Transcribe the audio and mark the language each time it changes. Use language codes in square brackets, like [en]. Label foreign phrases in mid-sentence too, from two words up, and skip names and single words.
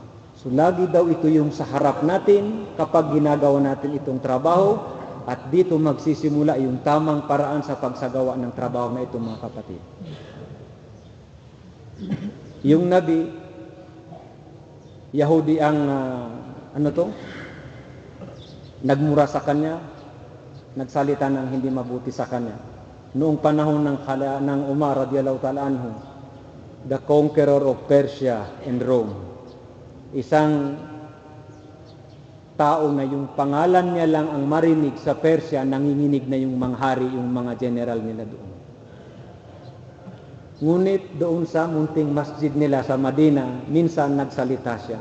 [tl] So lagi daw ito yung sa harap natin kapag ginagawa natin itong trabaho at dito magsisimula yung tamang paraan sa pagsagawa ng trabaho na ito, mga kapatid. Yung Nabi, Yahudi ang nagmura sa kanya, nagsalita ng hindi mabuti sa kanya. Noong panahon ng Umar [ar] رضي الله تعالى عنه, [en] the conqueror of Persia and Rome, [tl] isang tao na yung pangalan niya lang ang marinig sa Persia, nanginginig na yung mga hari, yung mga general nila doon. Ngunit doon sa munting masjid nila sa Madina, minsan nagsalita siya.